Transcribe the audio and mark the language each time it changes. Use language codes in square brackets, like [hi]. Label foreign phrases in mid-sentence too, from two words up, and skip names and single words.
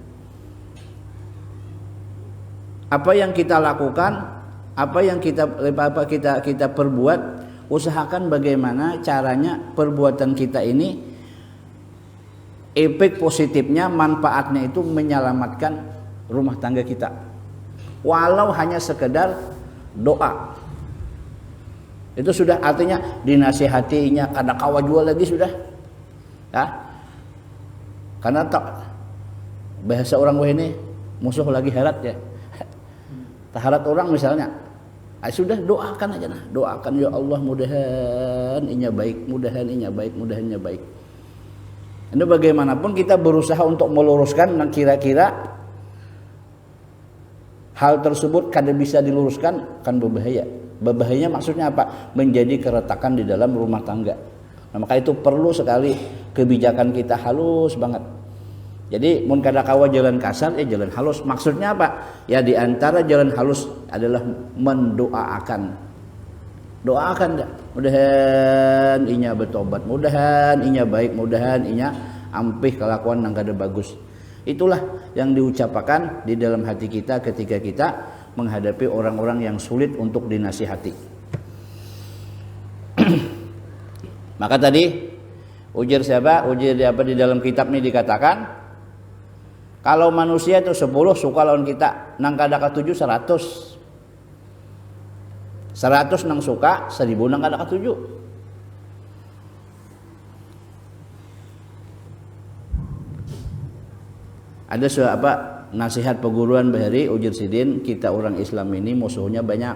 [id] Apa yang kita lakukan, apa yang kita perbuat, usahakan bagaimana caranya perbuatan kita ini efek positifnya, manfaatnya itu menyelamatkan rumah tangga kita, walau hanya sekedar doa. Itu sudah artinya dinasihatinya, [bjn] kada kawa jual lagi sudah, ya. [id] Karena tak bahasa orang ini [bjn] musuh lagi harat ya, taharat orang misalnya, sudah doakan aja nah, doakan ya Allah mudahan inya baik, mudahan inya baik, mudahan inya baik. [id] Ini bagaimanapun kita berusaha untuk meluruskan, dan kira-kira hal tersebut kada bisa diluruskan kan berbahaya. Berbahayanya maksudnya apa? Menjadi keretakan di dalam rumah tangga. Nah, maka itu perlu sekali kebijakan kita halus banget. [bjn] Jadi mun kada kawa jalan kasar ya jalan halus. Maksudnya apa? [id] Ya di antara jalan halus adalah mendoakan. Doakan dah. [bjn] Mudahan inya bertobat, mudahan inya baik, mudahan inya ampih kelakuan nang kada bagus. [id] Itulah yang diucapkan di dalam hati kita ketika kita menghadapi orang-orang yang sulit untuk dinasihati. Maka tadi ujar siapa? Ujar apa di dalam kitab ini dikatakan, kalau manusia itu 10 suka lawan kita, [bjn] nang kada katuju [id] 100. [bjn] 100 nang suka, 1000 nang kada katuju. [id] Ada nasihat [bjn] peguruan bahari ujar sidin, [id] kita orang Islam ini musuhnya banyak.